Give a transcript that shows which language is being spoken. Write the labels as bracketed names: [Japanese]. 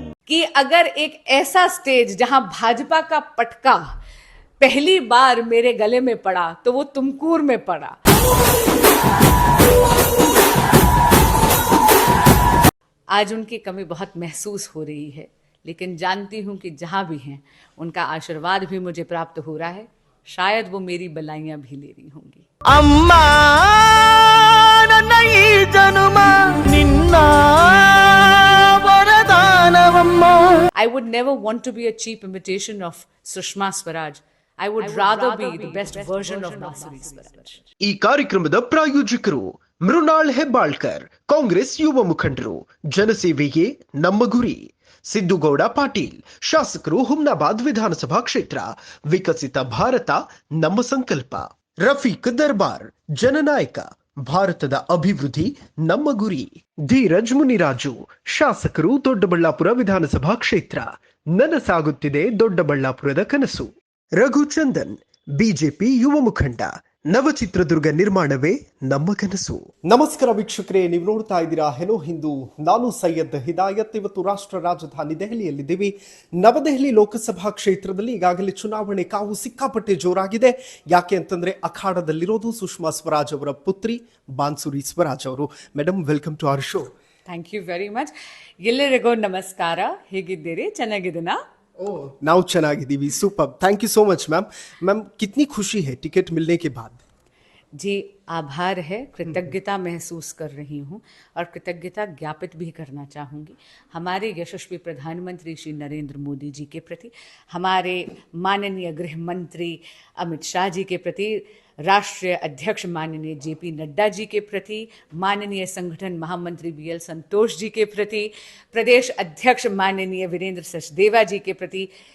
[Hindi] कि अगर एक ऐसा स्टेज जहां भाजपा का पटका पहली बार मेरे गले में पड़ा तो वो तुमकूर में पड़ा. आज उनकी कमी बहुत महसूस हो रही है, लेकिन जानती हूं कि जहां भी हैं उनका आशीर्वाद भी मुझे प्राप्त हो रहा है. शायद वो मेरी बलाइयां भी ले रही होंगी. [Kannada] ಅಮ್ಮಾ ನನ್ನ ಈ ಜನುಮ ನಿನ್ನ ವರದಾನವಮ್ಮ. [English] I would never want to be a cheap imitation of Sushma Swaraj. I would rather be the best version of Masuri Swaraj. [Kannada] ಈ ಕಾರ್ಯಕ್ರಮದ ಪ್ರಾಯೋಜಕರು ಮೃಣಾಲ್ ಹೆಬ್ಬಾಳ್ಕರ್, ಕಾಂಗ್ರೆಸ್ ಯುವ ಮುಖಂಡರು. ಜನಸೇವೆಯೇ ನಮ್ಮ ಗುರಿ. ಸಿದ್ದುಗೌಡ ಪಾಟೀಲ್, ಶಾಸಕರು, ಹುಮ್ನಾಬಾದ್ ವಿಧಾನಸಭಾ ಕ್ಷೇತ್ರ. ವಿಕಸಿತ ಭಾರತ ನಮ್ಮ ಸಂಕಲ್ಪ. ರಫೀಕ್ ದರ್ಬಾರ್, ಜನನಾಯಕ. ಭಾರತದ ಅಭಿವೃದ್ಧಿ ನಮ್ಮ ಗುರಿ. ಧೀರಜ್ ಮುನಿರಾಜು, ಶಾಸಕರು, ದೊಡ್ಡಬಳ್ಳಾಪುರ ವಿಧಾನಸಭಾ ಕ್ಷೇತ್ರ. ನನಸಾಗುತ್ತಿದೆ ದೊಡ್ಡಬಳ್ಳಾಪುರದ ಕನಸು. ರಘುಚಂದನ್, ಬಿಜೆಪಿ ಯುವ ಮುಖಂಡ. ನವಚಿತ್ರದುರ್ಗ ನಿರ್ಮಾಣವೇ ನಮ್ಮ ಕನಸು. ನಮಸ್ಕಾರ ವೀಕ್ಷಕರೇ, ನೀವು ನೋಡ್ತಾ ಇದ್ದೀರಾ ಹೆಲೋ ಹಿಂದೂ. ನಾನು ಸೈಯದ್ ಹಿದಾಯತ್. ಇವತ್ತು ರಾಷ್ಟ್ರ ರಾಜಧಾನಿ ದೆಹಲಿಯಲ್ಲಿದ್ದೀವಿ. ನವದೆಹಲಿ ಲೋಕಸಭಾ ಕ್ಷೇತ್ರದಲ್ಲಿ ಈಗಾಗಲೇ ಚುನಾವಣೆ ಕಾವು ಸಿಕ್ಕಾಪಟ್ಟೆ ಜೋರಾಗಿದೆ. ಯಾಕೆ ಅಂತಂದ್ರೆ ಅಖಾಡದಲ್ಲಿರೋದು ಸುಷ್ಮಾ ಸ್ವರಾಜ್ ಅವರ ಪುತ್ರಿ ಬಾನ್ಸುರಿ ಸ್ವರಾಜ್ ಅವರು. [English] Madam, welcome to our show. Thank you very much. [Kannada] ಎಲ್ಲರಿಗೂ ನಮಸ್ಕಾರ. ಹೇಗಿದ್ದೀರಿ? ಚೆನ್ನಾಗಿದ್ದೀನಾ? ನಾವು ಚೆನ್ನಾಗಿದ್ದೀವಿ. [English] Super, thank you so much ma'am. [Hindi] Ma'am, कितनी खुशी है टिकट मिलने के बाद? जी, आभार है, कृतज्ञता महसूस कर रही हूँ और कृतज्ञता ज्ञापित भी करना चाहूँगी हमारे यशस्वी प्रधानमंत्री श्री नरेंद्र मोदी जी के प्रति, हमारे माननीय गृह मंत्री अमित शाह जी के प्रति, राष्ट्रीय अध्यक्ष माननीय जेपी नड्डा जी के प्रति, माननीय संगठन महामंत्री बीएल संतोष जी के प्रति, प्रदेश अध्यक्ष माननीय वीरेंद्र सचदेवा जी के प्रति,